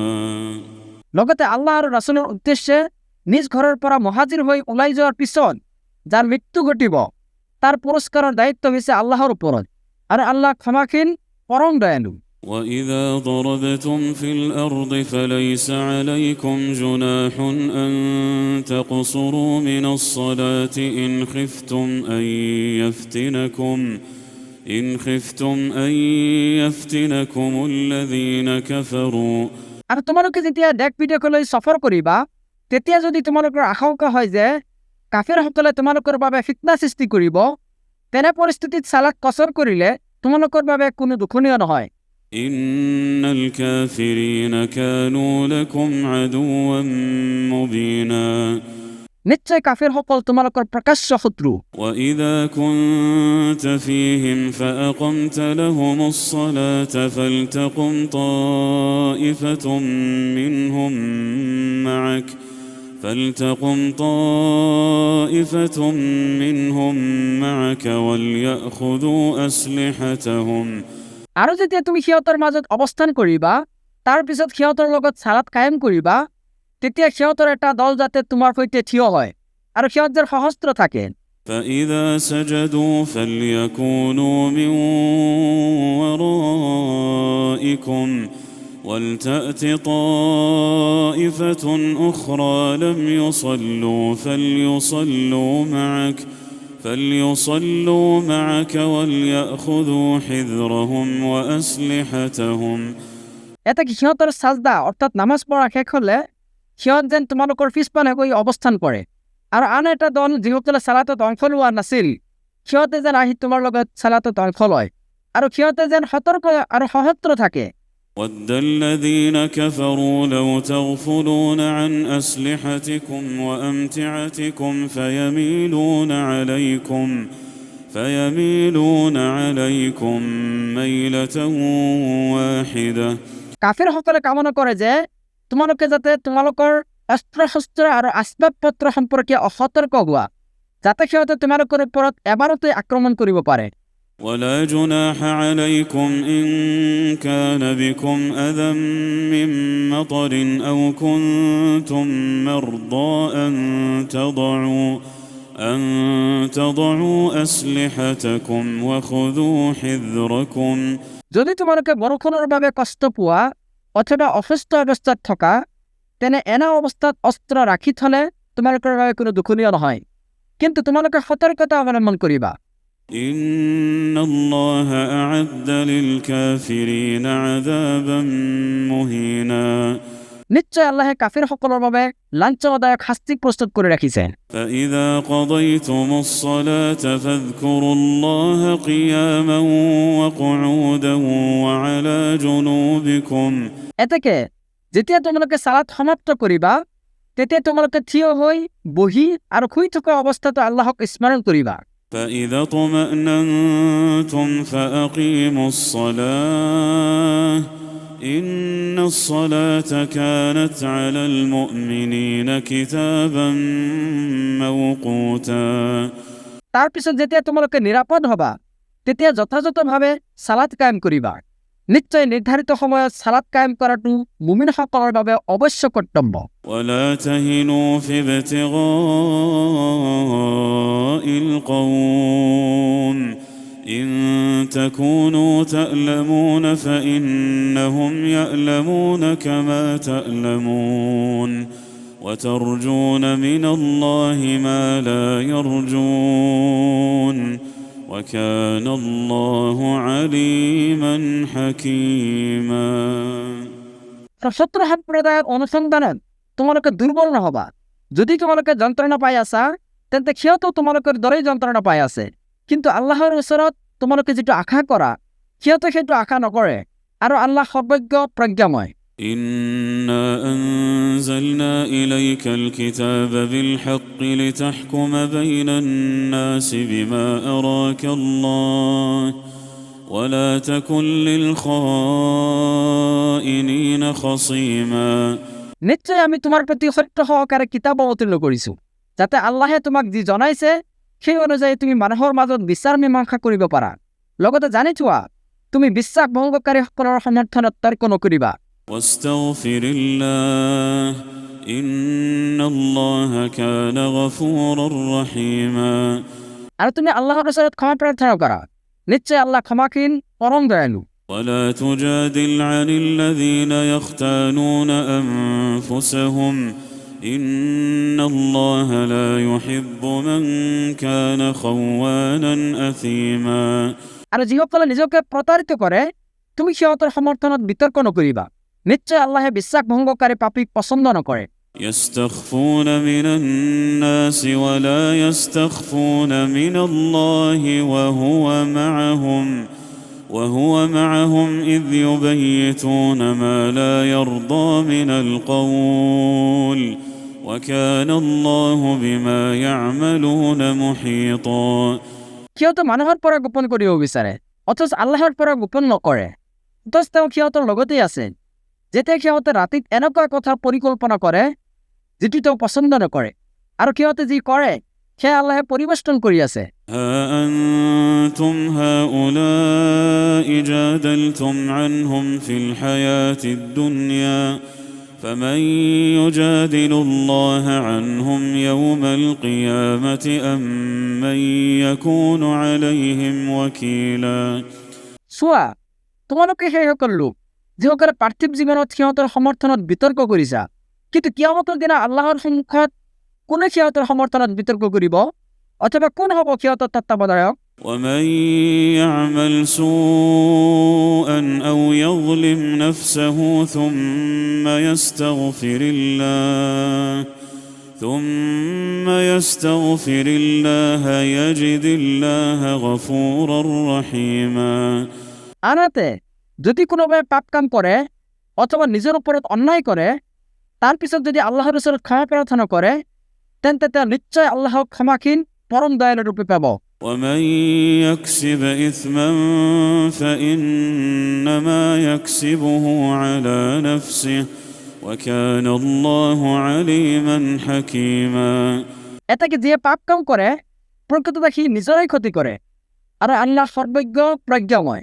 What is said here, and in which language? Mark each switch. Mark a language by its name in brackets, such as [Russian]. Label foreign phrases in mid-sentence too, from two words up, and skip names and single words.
[Assamese] লগতে আল্লাহ আৰু ৰাছুলৰ উদ্দেশ্যে নিজ ঘৰৰ পৰা মহাজিৰ হৈ ওলাই যোৱাৰ পিছত যাৰ মৃত্যু ঘটিব তাৰ পুৰস্কাৰৰ দায়িত্ব হৈছে আল্লাহৰ ওপৰত আৰু আল্লাহ ক্ষমাশীল পৰম দয়ালু [Arabic] وإذا ضربتم في الأرض فليس عليكم جناح أن تقصروا من الصلاة إن خفتم أن يفتنكم الذين كفروا [Assamese] আৰু তোমালোকে যেতিয়া দেশ বিদেশলৈ সফৰ কৰিবা তেতিয়া যদি তোমালোকৰ আশংকা হয় যে কাফিৰসকলে তোমালোকৰ বাবে ফিতনা সৃষ্টি কৰিব তেনে পৰিস্থিতিত সালাত কসৰ কৰিলে তোমালোকৰ বাবে কোনো দুখনীয় নহয় [Arabic] إن الكافرين كانوا لكم عدوا مبينا [Assamese] নিশ্চয় কাফিৰসকল তোমালোকৰ প্ৰকাশ্য শত্ৰু [Arabic] وإذا كنت فيهم فأقمت لهم الصلاة فلتقم طائفة منهم معك وليأخذوا أسلحتهم [Assamese] আৰু যেতিয়া তুমি সিহঁতৰ মাজত অৱস্থান কৰিবা তাৰ পিছত সিহঁতৰ লগত সালাত কায়েম কৰিবা তেতিয়া সিহঁতৰ এটা দল যাতে তোমাৰ সৈতে থিয় হয় আৰু সিহঁতৰ সহস্ত্ৰ থাকে [Arabic] فإذا سجدوا فليكونوا من ورائكم ولتأت طائفة أخرى لم يصلوا فليصلوا معك وليأخذوا حذرهم وأسلحتهم [Assamese] এটা কি সিহঁতৰ সাজদা অৰ্থাৎ নামাজ পঢ়া শেষ হ'লে সিহঁত যেন তোমালোকৰ পিছপানে গৈ অৱস্থান কৰে আৰু আন এটা দল যিসকলে সালাতত অংশ লোৱা নাছিল সিহঁতে যেন আহি তোমাৰ লগত সালাতত অংশ লয় আৰু সিহঁতে যেন সতৰ্ক আৰু সহস্ত্ৰ থাকে [Arabic] ود الذين كفروا لو تغفلون عن أسلحتكم وأمتعتكم فيميلون عليكم ميلة واحدة [Assamese] কাফিৰসকলে কামনা কৰে যে তোমালোকে যাতে তোমালোকৰ অস্ত্ৰ শস্ত্ৰ আৰু আসবাব পত্ৰ সম্পৰ্কীয় অসতৰ্ক হোৱা যাতে সিহঁতে তোমালোকৰ ওপৰত এবাৰতে আক্ৰমণ কৰিব পাৰে [Arabic] ولا جناح عليكم إن كان بكم أذى من مطر أو كنتم مرضى أن تضعوا أسلحتكم وخذوا حذركم [Assamese] যদি তোমালোকে বৰষুণৰ বাবে কষ্ট পোৱা অথবা অসুস্থ অৱস্থাত থকা তেনে এনে অৱস্থাত অস্ত্ৰ ৰাখি থলে তোমালোকৰ বাবে কোনো দুখনীয় নহয় কিন্তু তোমালোকে সতৰ্কতা অৱলম্বন কৰিবা [Arabic] إن الله أعد للكافرين عذابا مهينا [Assamese] নিশ্চয় আল্লাহে কাফিৰসকলৰ বাবে লাঞ্ছনাদায়ক শাস্তি প্ৰস্তুত কৰি ৰাখিছে [Arabic] فإذا قضيتم الصلاة فاذكروا الله قياما وقعودا وعلى جنوبكم [Assamese] এতেকে যেতিয়া তোমালোকে সালাত সমাপ্ত কৰিবা তেতিয়া তোমালোকে থিয় হৈ বহি আৰু শুই থকা অৱস্থাত আল্লাহক স্মৰণ কৰিবা [Arabic] فإذا طمأننتم فأقيموا الصلاة إن الصلاة كانت على المؤمنين كتابا موقوتا [Assamese] তাৰ পিছত যেতিয়া তোমালোকে নিৰাপদ হবা তেতিয়া যথাযথভাৱে সালাত কায়েম কৰিবা নিশ্চয় নিৰ্ধাৰিত সময়ত সালাত কায়েম কৰাটো মুমিনসকলৰ বাবে অৱশ্য কৰ্তব্য [Arabic] ولا تهنوا في ابتغاء القوم إن تكونوا تألمون فإنهم يألمون كما تألمون وترجون من الله ما لا يرجون وكان الله عليما حكيما [Assamese] শত্ৰু সম্প্ৰদায়ৰ অনুসন্ধানত তোমালোকে দুৰ্বল নহবা যদি তোমালোকে যন্ত্ৰণা পাই আছা তেন্তে সিহঁতেও তোমালোকৰ দৰেই যন্ত্ৰণা পাই আছে কিন্তু আল্লাহৰ ওচৰত তোমালোকে যেটো আশা কৰা সিহঁতে সেইটো আশা নকৰে আৰু আল্লাহ সৰ্বজ্ঞ প্ৰজ্ঞাময় [Arabic] إنا أنزلنا إليك الكتاب بالحق لتحكم بين الناس بما أراك الله ولا تكن للخائنين خصيما [Assamese] নিশ্চয় আমি তোমাৰ প্ৰতি সত্য সহকাৰে কিতাপ অৱতীৰ্ণ কৰিছো যাতে আল্লাহে তোমাক যি জনাইছে সেই অনুযায়ী তুমি মানুহৰ মাজত বিচাৰ মীমাংসা কৰিব পাৰা লগতে জানি থোৱা তুমি বিশ্বাস ভংগকাৰীসকলৰ সমৰ্থনত তৰ্ক নকৰিবা। [Arabic] واستغفر الله إن الله كان غفورا رحيما [Assamese] আৰু তুমি আল্লাহৰ ওচৰত ক্ষমা প্ৰাৰ্থনা কৰা, নিশ্চয় আল্লাহ ক্ষমাশীল পৰম দয়ালু। [Arabic] ولا تجادل عن الذين يختانون أنفسهم إن الله لا يحب من كان خوانا أثيما [Assamese] আৰু যিসকলে নিজকে প্ৰতাৰিত কৰে তুমি সিহঁতৰ সমৰ্থনত বিতৰ্ক নকৰিবা, নিশ্চয় আল্লাহে বিশ্বাস ভংগকাৰী পাপীক পছন্দ নকৰে। [Arabic] يستخفون من الناس ولا يستخفون من الله وهو معهم إذ يبيتون ما لا يرضى من القول وكان الله بما يعملون محيطا [Assamese] সিহঁতে মানুহৰ পৰা গোপন কৰিব বিচাৰে, অথচ আল্লাহৰ পৰা গোপন নকৰে। অথচ তেওঁ সিহঁতৰ লগতেই আছে, যেতিয়া সিহঁতে ৰাতিত এনেকুৱা কথাৰ পৰিকল্পনা কৰে যিটো তেওঁ পছন্দ নকৰে, আৰু সিহঁতে যি কৰে সেয়া আল্লাহে পৰিবেষ্টন কৰি আছে। [Arabic] ها أنتم هؤلاء جادلتم عنهم في الحياة الدنيا فمن يجادل الله عنهم يوم القيامة أم من يكون عليهم وكيلا [Assamese] চোৱা, তোমালোকে সেইসকল লোক যিসকলে পাৰ্থিৱ জীৱনত সিহঁতৰ সমৰ্থনত বিতৰ্ক কৰিছা, কিন্তু কিয়ামতৰ দিনা আল্লাহৰ সন্মুখত কোনে সিহঁতৰ সমৰ্থনত বিতৰ্ক কৰিব, অথবা কোন হ'ব সিহঁতৰ তত্ত্বাৱধায়ক? [Arabic] ومن يعمل سوءا أو يظلم نفسه ثم يستغفر الله يجد الله غفورا رحيما [Assamese] আনহাতে যদি কোনোবাই পাপ কাম কৰে অথবা নিজৰ ওপৰত অন্যায় কৰে, তাৰ পিছত যদি আল্লাহৰ ওচৰত ক্ষমা প্ৰাৰ্থনা কৰে, তেন্তে তেওঁ নিশ্চয় আল্লাহক ক্ষমাশীল পৰম দয়ালু ৰূপে পাব। [Arabic] ومن يكسب إثما فإنما يكسبه على نفسه وكان الله عليما حكيما [Assamese] এটাকে যিয়ে পাপ কাম কৰে প্ৰকৃততে সি নিজৰেই ক্ষতি কৰে, আৰু আল্লাহ সৰ্বজ্ঞ প্ৰজ্ঞাময়।